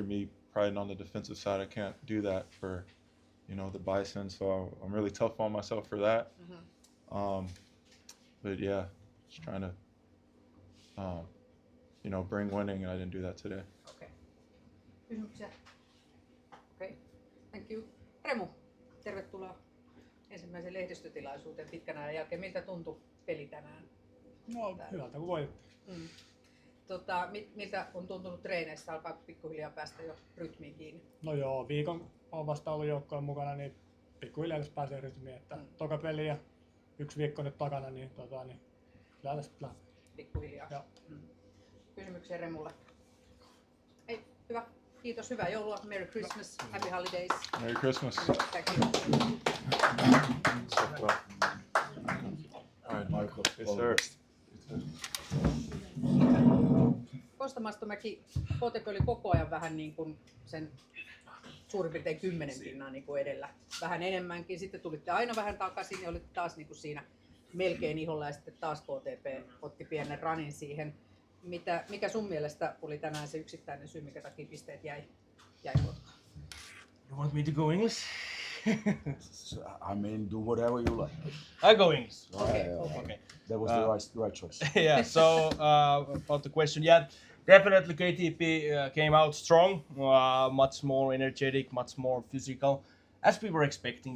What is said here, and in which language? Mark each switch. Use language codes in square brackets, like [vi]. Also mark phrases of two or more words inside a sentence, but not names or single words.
[en] Me priding on the defensive side, I can't do that for, the Bison. So I'm really tough on myself for that. But yeah, just trying to, bring winning, and I didn't do that today. Okay. Kysymyksiä? Okay. Thank you. [fi] Remu, tervetuloa ensimmäiseen lehdistötilaisuuteen pitkän ajan jälkeen. Miltä tuntui peli tänään? No, hyvältä kun voitti. Miltä on tuntunut treeneissä? Alkaa pikkuhiljaa päästä jo rytmiin kiinni? No joo, viikon on vasta ollut joukkojen mukana, niin pikkuhiljaa tässä pääsee rytmiin. Että toka peli ja 1 viikko nyt takana, niin kyllä tästä lähtee. Pikkuhiljaa. Kysymyksiä Remulle? Ei, hyvä. Kiitos, hyvää joulua. [en] Merry Christmas, Happy Holidays. Merry Christmas. Thank you. All right, Michael. Yes, sir. [fi] Kosta Mastomäki, KTP oli koko ajan vähän niin kuin sen suurin piirtein 10 pinnaa niin kuin edellä. Vähän enemmänkin. Sitten tulitte aina vähän takaisin ja olitte taas niin kuin siinä melkein iholla ja sitten taas KTP otti pienen ranin siihen. Mikä sun mielestä oli tänään se yksittäinen syy, mikä takia pisteet jäi kotkaan? [en] You want me to go English? I mean, do whatever you like. I go English. Okay. That was the right choice. Yeah. So about the question, yeah, definitely KTP came out strong, much more energetic, much more physical, as we were expecting.